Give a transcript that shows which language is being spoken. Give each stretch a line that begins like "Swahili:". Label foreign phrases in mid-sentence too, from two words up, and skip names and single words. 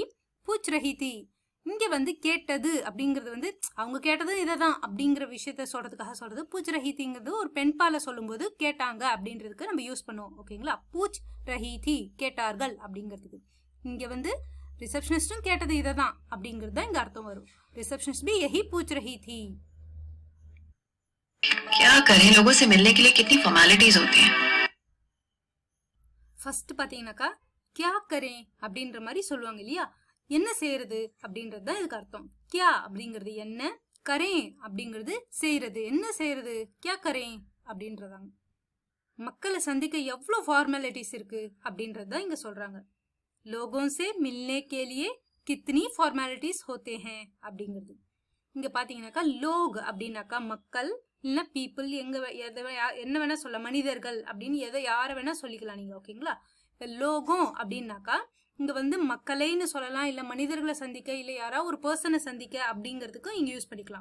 Hindi: पूछ रही थी
Tamil: இங்க வந்து கேட்டது அப்படிங்கிறது வந்து அவங்க கேட்டது இதைதான் அப்படிங்கிற விஷயத்த சொல்றதுக்காக சொல்றது.
Hindi: पूछ रही
Tamil: திங்கிறது ஒரு பெண்பால சொல்லும்போது கேட்டாங்க அப்படின்றதுக்கு நம்ம யூஸ் பண்ணுவோம். ஓகேங்களா?
Hindi: पूछ रही थी
Tamil: கேட்டார்கள் அப்படிங்கிறதுக்கு. இங்க வந்து ரிசப்ஷனிஸ்டும் கேட்டது இதைதான் அப்படிங்கிறது தான் இங்க அர்த்தம் வரும்.
Hindi: ரிசப்ஷனிஸ்ட் भी यही पूछ रही थी. क्या करें, लोगों से मिलने के लिए कितनी फॉर्मेलिटीज होती हैं.
Tamil: ஃபர்ஸ்ட் பாத்தீங்கன்னாக்கா
Hindi: क्या करें
Tamil: அப்படின்ற மாதிரி சொல்லுவாங்க இல்லையா, என்ன செய்யறது அப்படின்றது தான் இதுக்கு அர்த்தம். கியா அப்படிங்கிறது என்ன, கரேன் அப்படிங்கிறது செய்யறது, என்ன செய்யறது,
Hindi: क्या करें
Tamil: அப்படின்றதாங்க. மக்களை சந்திக்க எவ்வளவு ஃபார்மாலிட்டிஸ் இருக்கு அப்படின்றது தான் இங்க சொல்றாங்க.
Hindi: लोगों से मिलने के लिए कितनी फॉर्मेलिटीज होते हैं அப்படிங்கிறது.
Tamil: இங்க பாத்தீங்கன்னாக்கா லோக் அப்படின்னாக்கா மக்கள், இல்லைன்னா பீப்புள், என்ன வேணா சொல்ல, மனிதர்கள் அப்படின்னு எதை யாரை வேணா சொல்லிக்கலாம் நீங்க. ஓகேங்களா? இப்போ லோகம் அப்படின்னாக்கா இங்க வந்து மக்களைன்னு சொல்லலாம், இல்ல மனிதர்களை சந்திக்க, இல்ல யாராவது ஒரு பர்சனை சந்திக்க அப்படிங்கிறதுக்கும் இங்க யூஸ் பண்ணிக்கலாம்.